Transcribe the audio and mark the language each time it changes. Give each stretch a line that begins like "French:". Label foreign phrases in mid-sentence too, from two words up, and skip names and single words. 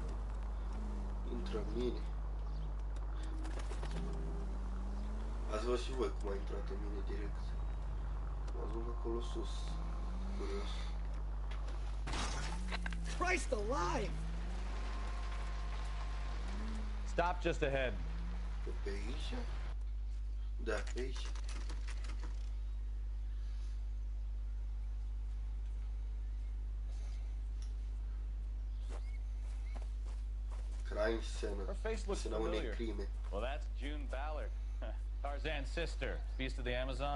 Romanian: Intră în mine. Ați văzut și voi cum a intrat în mine direct. Am ajuns acolo sus. Curios.
English: Christ alive! Stop just ahead.
Romanian: Pe aici? Da, pe aici.
English: Crime scene. Her face looks
Romanian: Scena unei
English: familiar.
Romanian: crime.
English: Well, that's June Ballard, Tarzan's sister, Beast of the Amazon.